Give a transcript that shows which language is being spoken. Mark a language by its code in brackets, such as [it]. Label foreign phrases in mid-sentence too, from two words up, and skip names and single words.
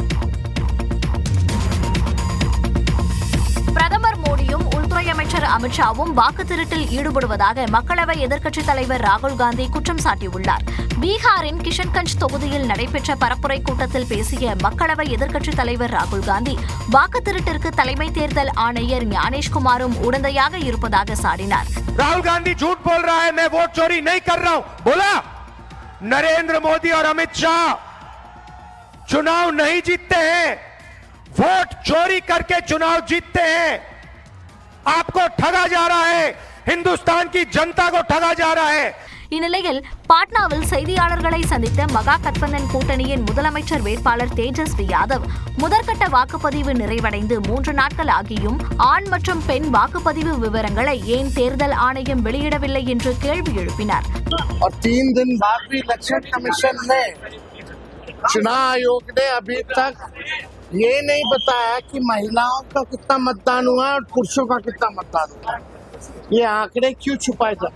[ta] பிரதமர் மோடியும் உள்துறை அமைச்சர் அமித்ஷாவும் வாக்கு திருட்டில் ஈடுபடுவதாக மக்களவை எதிர்க்கட்சித் தலைவர் ராகுல் காந்தி குற்றம் சாட்டியுள்ளார். பீகாரின் கிஷன்கஞ்ச் தொகுதியில் நடைபெற்ற பரப்புரை கூட்டத்தில் பேசிய மக்களவை எதிர்க்கட்சித் தலைவர் ராகுல் காந்தி, வாக்கு திருட்டிற்கு தலைமை தேர்தல் ஆணையர் ஞானேஷ்குமாரும் உடந்தையாக இருப்பதாக சாடினார். [hi] राहुल गांधी झूठ बोल रहा है, मैं वोट चोरी नहीं कर रहा हूं. बोला नरेंद्र मोदी और अमित शाह चुनाव नहीं जीतते हैं, वोट चोरी करके चुनाव जीतते हैं. आपको ठगा जा रहा है, हिंदुस्तान की जनता को ठगा जा रहा है. [ta] இந்நிலையில் பாட்னாவில் செய்தியாளர்களை சந்தித்த மகா கத்பந்தன் கூட்டணியின் முதலமைச்சர் வேட்பாளர் தேஜஸ்வி யாதவ், முதற்கட்ட வாக்குப்பதிவு நிறைவடைந்து 3 நாட்கள் ஆகியும் ஆண் மற்றும் பெண் வாக்குப்பதிவு விவரங்களை ஏன் தேர்தல் ஆணையம் வெளியிடவில்லை என்று கேள்வி எழுப்பினார். [hi] 3 दिन बाद भी [en] election commission [hi] ने, चुनाव आयोग ने अभी तक ये नहीं बताया कि महिलाओं का कितना मतदान हुआ और पुरुषों का कितना मतदान हुआ. ये आंकड़े क्यों छुपाए जाते?